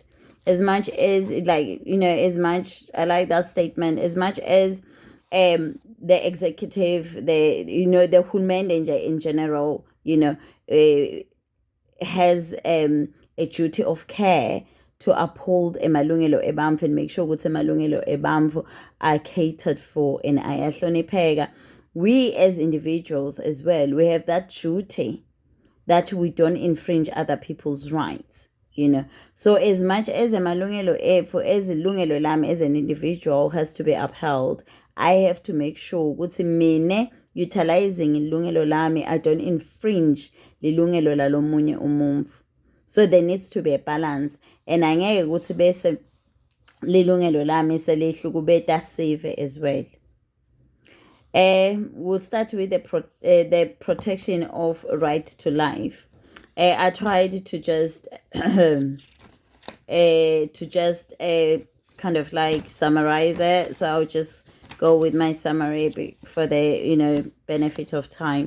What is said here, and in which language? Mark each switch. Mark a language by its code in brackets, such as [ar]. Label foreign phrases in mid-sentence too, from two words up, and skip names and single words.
[en] As much as, as much, I like that statement, as much as the executive, the human in general, has a duty of care to uphold [ss] emalungelo ebantfu [en] and make sure [ss] ukuthi emalungelo ebantfu [en] are catered for and ayahlonipheka. We as individuals as well, we have that duty that we don't infringe other people's rights, So as much as [ss] emalungelo ethu, [en] as [ss] ilungelo lami [en] as an individual has to be upheld, I have to make sure ukuthi mine utilizing [ss] ilungelo lami, [en] I don't infringe [ss] lilungelo lalomunye umuntu. [en] So there needs to be a balance, and [ss] angeke ukuthi bese lilungelo lami selihlukubeta [en] save as well. We'll start with the protection of right to life. I tried to just kind of like summarize it, so I'll just go with my summary for the benefit of time.